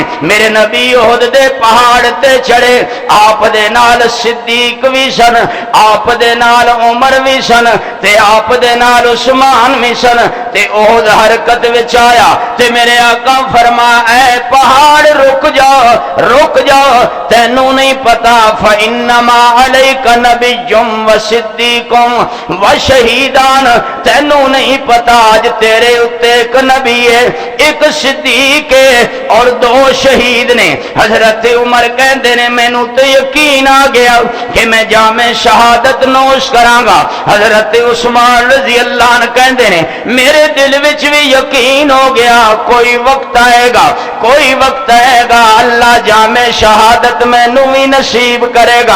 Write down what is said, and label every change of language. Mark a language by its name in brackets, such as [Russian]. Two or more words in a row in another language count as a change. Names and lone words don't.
[Punjabi] میرے نبی احد دے پہاڑ تے چڑھے، آپ دے نال صدیق بھی سن، آپ دے نال عمر بھی سن تے آپ دے نال عثمان بھی سن تے احد حرکت وچ آیا تے میرے آقا فرما، اے پہاڑ رک جاؤ، رک جاؤ، تینوں نہیں پتا [Arabic] فإنما عليك نبي وصديق وشهيدان, [Punjabi] تینوں نہیں پتا اج تیرے اتے ایک نبی ہے، ایک صدیق ہے اور دو شہید نیں. حضرت عمر کہتے نیں، مینوں تو یقین آ گیا کہ میں جام شہادت نوش کراں گا. حضرت عثمان [Arabic] رضي الله عنه [Punjabi] کہتے نیں، میرے دل وچ بھی یقین ہو گیا کوئی وقت آئے گا، کوئی وقت آئے گا اللہ جام شہادت مینوں بھی نصیب کرے گا.